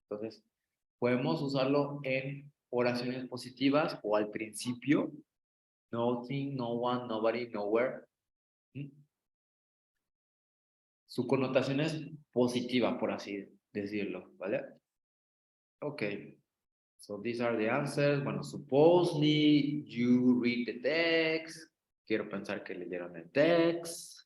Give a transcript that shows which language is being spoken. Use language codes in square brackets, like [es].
[es] Entonces, podemos usarlo en oraciones positivas o al principio. [en] Nothing, no one, nobody, nowhere. [es] Su connotación es positiva, por así decirlo, ¿vale? [en] Okay. So these are the answers. Bueno, supposedly you read the text. [es] Quiero pensar que leyeron el text.